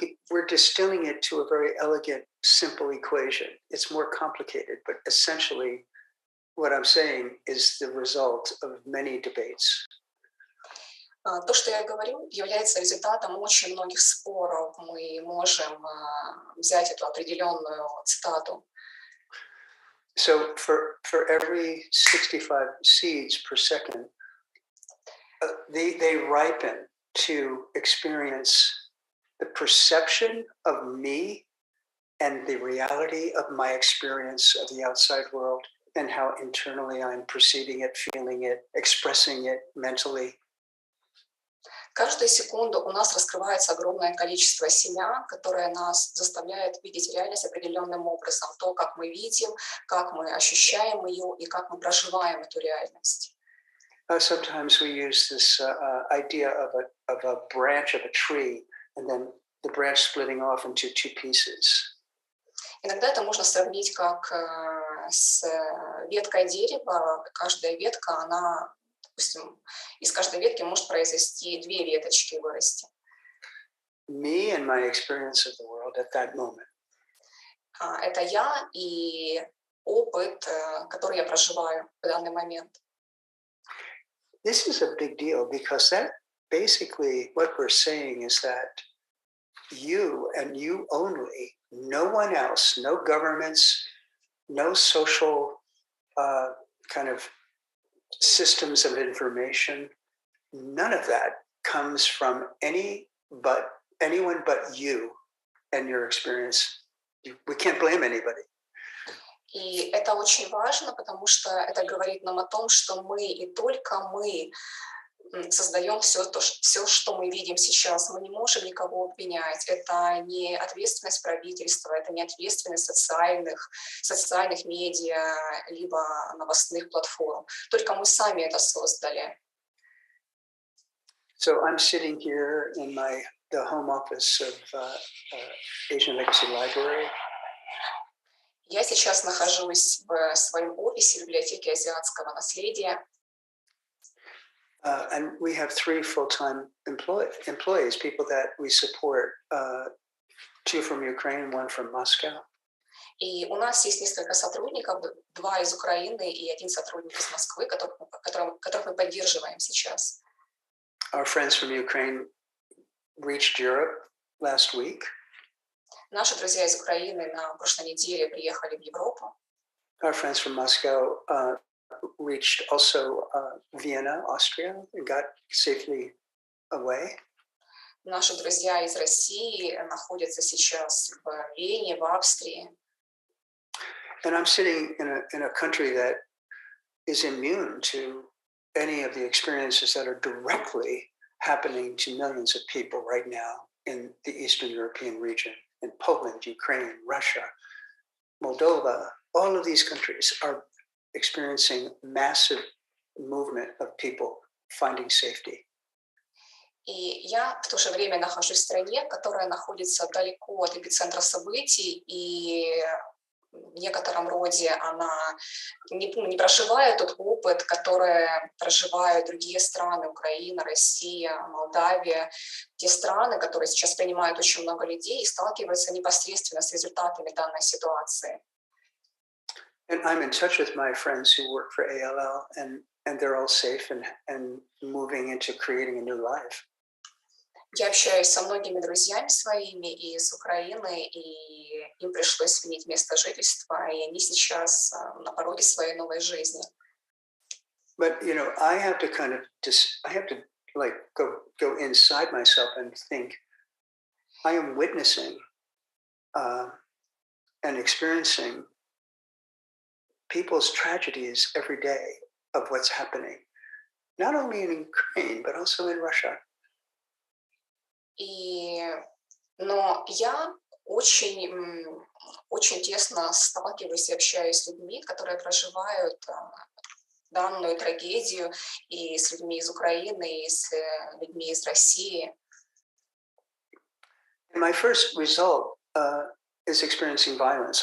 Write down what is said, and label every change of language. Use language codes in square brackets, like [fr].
[en] We're distilling it to a very elegant, simple equation. It's more complicated, but essentially what I'm saying is the result of many debates. [ru] То, что я говорю, является результатом очень многих споров. Мы можем взять эту определенную цитату. [en] So for every 65 seeds per second, they ripen to experience the perception of me and the reality of my experience of the outside world and how internally I'm perceiving it, feeling it, expressing it mentally. [ru] Каждую секунду у нас раскрывается огромное количество семян, которое нас заставляет видеть реальность определенным образом. То, как мы видим, как мы ощущаем ее и как мы проживаем эту реальность. [en] Sometimes we use this idea of a branch of a tree and then the branch splitting off into two pieces. [ru] Иногда это можно сравнить как с веткой дерева. Каждая ветка, она, допустим, из каждой ветки может произойти две веточки вырасти. [en] Me and my experience of the world at that moment. [ru] Это я и опыт, который я проживаю в данный момент. [en] This is a big deal because that basically what we're saying is that you and you only, no one else, no governments, no social kind of systems of information, none of that comes from anyone but you and your experience. We can't blame anybody. [ru] И это очень важно, потому что это говорит нам о том, что мы и только мы создаем все, что мы видим сейчас. Мы не можем никого обвинять. Это не ответственность правительства, это не ответственность социальных медиа, либо новостных платформ. Только мы сами это создали. [en] So I'm sitting here in the home office of Asian Legacy Library. [ru] Я сейчас нахожусь в своем офисе Библиотеки азиатского наследия. [en] And we have 3 full-time employees, people that we support, 2 from Ukraine, 1 from Moscow. [ru] И у нас есть несколько сотрудников, 2 из Украины и 1 сотрудник из Москвы, которых мы поддерживаем сейчас. [en] Our friends from Ukraine reached Europe last week. [ru] Наши друзья из Украины на прошлой неделе приехали в Европу. [en] Our friends from Moscow reached also Vienna, Austria, and got safely away. [ru] Наши друзья из России находятся сейчас в Вене, в Австрии. [en] And I'm sitting in a country that is immune to any of the experiences that are directly happening to millions of people right now in the Eastern European region, in Poland, Ukraine, Russia, Moldova. All of these countries are experiencing massive movement of people finding safety. [ru] И я в то же время нахожусь в стране, которая находится далеко от эпицентра событий, и в некотором роде она не проживает тот опыт, который проживают другие страны: Украина, Россия, Молдавия, те страны, которые сейчас принимают очень много людей и сталкиваются непосредственно с результатами данной ситуации. [en] And I'm in touch with my friends who work for ALL, and they're all safe and moving into creating a new life. [ru] Я общаюсь со многими друзьями своими из Украины, и им пришлось сменить место жительства, и они сейчас на пороге своей новой жизни. [en] But I have to I have to like go inside myself and think. I am witnessing and experiencing people's tragedies every day of what's happening, not only in Ukraine but also in Russia. [ru] Но я очень тесно сталкиваюсь и общаюсь с людьми, которые проживают данную трагедию, и с людьми из Украины, и с людьми из России. [en] And my first result is experiencing violence.